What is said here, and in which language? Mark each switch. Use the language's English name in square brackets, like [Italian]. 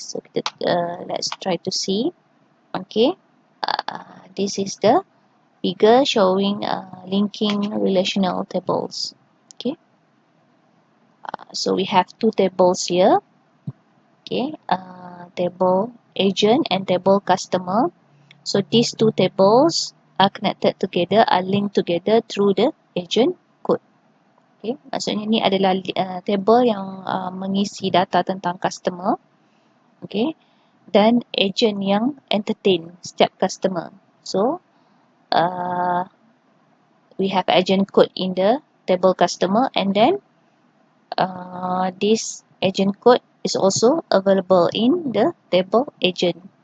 [English] So let's try to see. Okay, this is the figure showing linking relational tables. Okay, so we have two tables here. Okay, table agent and table customer. So these two tables are connected together, are linked together through the agent code. [Malay] Okay, maksudnya ni adalah table yang mengisi data tentang customer. Okay, dan agent yang entertain setiap customer. [English] So, we have agent code in the table customer, and then this agent code is also available in the table agent.